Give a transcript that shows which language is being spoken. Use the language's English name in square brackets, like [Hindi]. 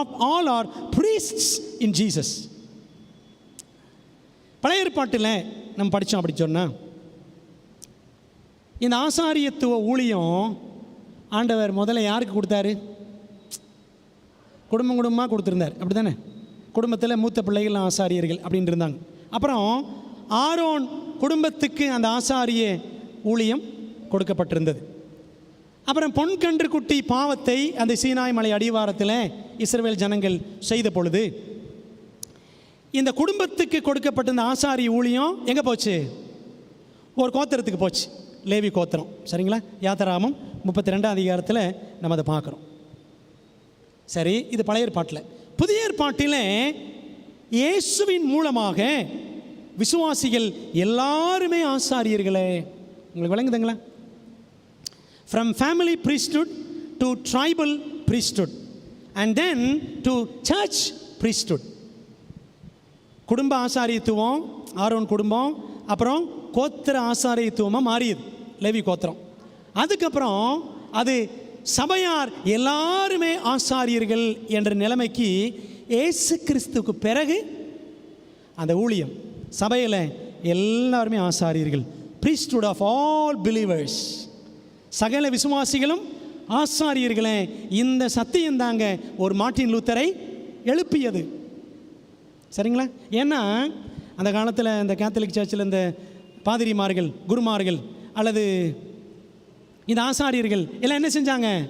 [English] all are priests in Jesus. [Tamil] பழைய ஏற்பாட்டில் நம்ம படித்தோம். அப்படி சொன்னால் இந்த ஆசாரியத்துவ ஊழியம் ஆண்டவர் முதல்ல யாருக்கு கொடுத்தாரு? குடும்பமாக கொடுத்துருந்தார். அப்படி தானே? குடும்பத்தில் மூத்த பிள்ளைகள் ஆசாரியர்கள் அப்படின்னு இருந்தாங்க. அப்புறம் ஆரோன் குடும்பத்துக்கு அந்த ஆசாரிய ஊழியம் கொடுக்கப்பட்டிருந்தது. அப்புறம் பொன்கன்று குட்டி பாவத்தை அந்த சீனாய் மலை அடிவாரத்தில் இஸ்ரவேல் ஜனங்கள் செய்த பொழுது இந்த குடும்பத்துக்கு கொடுக்கப்பட்ட இந்த ஆசாரிய ஊழியம் எங்கே போச்சு? ஒரு கோத்திரத்துக்கு போச்சு, லேவி கோத்திரம். சரிங்களா? யாத்திராகமம் 32 நம்ம அதை பார்க்குறோம். சரி, இது பழைய ஏற்பாட்டில். புதிய ஏற்பாட்டில் இயேசுவின் மூலமாக விசுவாசிகள் எல்லாருமே ஆசாரியர்களே. உங்களுக்கு விளங்குதுங்களா? [English] From family priesthood to tribal priesthood and then to church priesthood. [Tamil] குடும்ப ஆசாரியத்துவம் ஆரோன் குடும்பம், அப்புறம் கோத்திர ஆசாரியத்துவமாக மாறியது லேவி கோத்திரம். அதுக்கப்புறம் அது சபையார் எல்லாருமே ஆசாரியர்கள் என்ற நிலைமைக்கு இயேசு கிறிஸ்துவுக்கு பிறகு அந்த ஊழியம் சபையில் எல்லாருமே ஆசாரியர்கள். [English] priesthood of all believers. [Tamil] சகல விசுவாசிகளும் ஆசாரியர்களே. இந்த சத்தியம் தாங்க ஒரு மார்ட்டின் லூத்தரை எழுப்பியது. சரிங்களா? ஏன்னா அந்த காலத்தில் இந்த கேத்தலிக் சர்ச்சில் இந்த பாதிரிமார்கள், குருமார்கள் அல்லது இந்த ஆசாரியர்கள் எல்லாம் என்ன செஞ்சாங்க?